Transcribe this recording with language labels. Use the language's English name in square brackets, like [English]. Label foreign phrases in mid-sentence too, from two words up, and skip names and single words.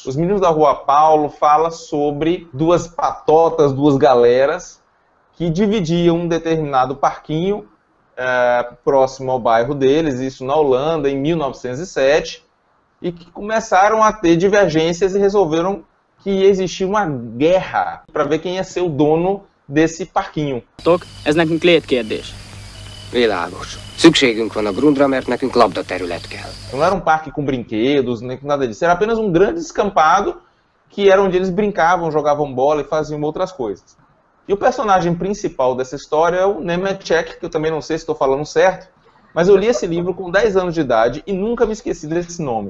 [Portuguese] Os Meninos da Rua Paulo fala sobre 2 patotas, 2 galeras, que dividiam um determinado parquinho próximo ao bairro deles, isso na Holanda, em 1907, e que começaram a ter divergências e resolveram que existia uma guerra para ver quem ia ser o dono desse parquinho. [Hungarian] Ez nekünk létkérdés. Világos. Szükségünk van a grundra, mert nekünk labdaterület kell. [Portuguese] Não era um parque com brinquedos, nem com nada disso, era apenas um grande descampado que era onde eles brincavam, jogavam bola e faziam outras coisas. E o personagem principal dessa história é o Němeček, que eu também não sei se estou falando certo, mas eu li esse livro com 10 anos de idade e nunca me esqueci desse nome.